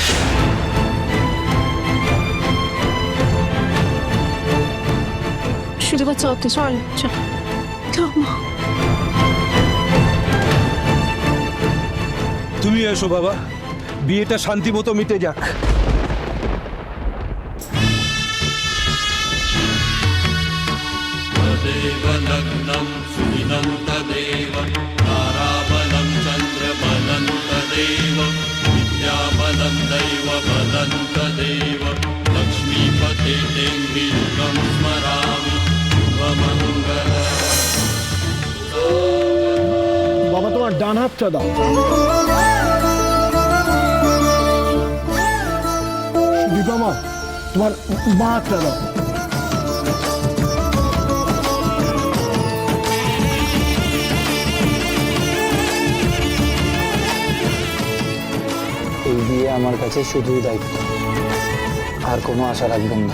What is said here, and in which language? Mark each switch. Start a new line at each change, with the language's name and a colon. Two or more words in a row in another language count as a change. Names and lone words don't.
Bangla: শুধু বাচ্চা ওকে চল চল চল মা। তুমি এসো বাবা, বিয়েটা শান্তি মতো মিটে যাক।
Sanskrit: देवलग्नं सुदिनं तदेव ताराबलं चन्द्रबलं तदेव विद्याबलं दैवबलं तदेव लक्ष्मीपते तेन्द्रियुगं स्मरामि शुभमङ्गल।
Bangla: বাবা তোমার ডান হাতটা দাও। সুদীপা মা তোমার বাঁ হাতটা দাও। এই বিয়ে আমার কাছে শুধুই দায়িত্ব, আর কোনো আশা রাখবেন না।